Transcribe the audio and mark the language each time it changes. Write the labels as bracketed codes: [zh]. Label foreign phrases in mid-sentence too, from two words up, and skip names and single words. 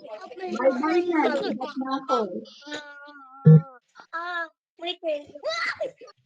[tl] Bye-bye na. Dapat na ako. [en] My turn.